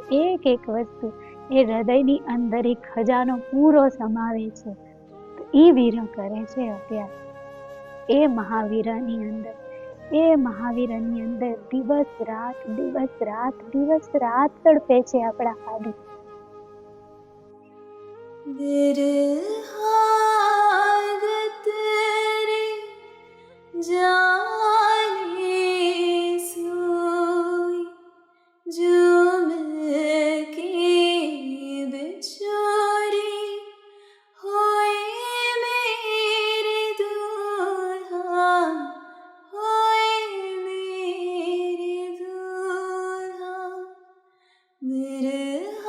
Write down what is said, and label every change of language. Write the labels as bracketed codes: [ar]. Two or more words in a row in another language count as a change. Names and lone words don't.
[gu] એક વસ્તુ એ હૃદયની અંદર એક ખજાનો પૂરો સમાવે છે. તો એ વિરહ કરે છે અત્યારે. એ મહાવીરાની અંદર દિવસ રાત તડપે છે આપણા હાદી. [hi] विरहागत रे जाने सोई, जो मिलके बिछोरी होए मेरे दूल्हा, होए मेरे दूल्हा.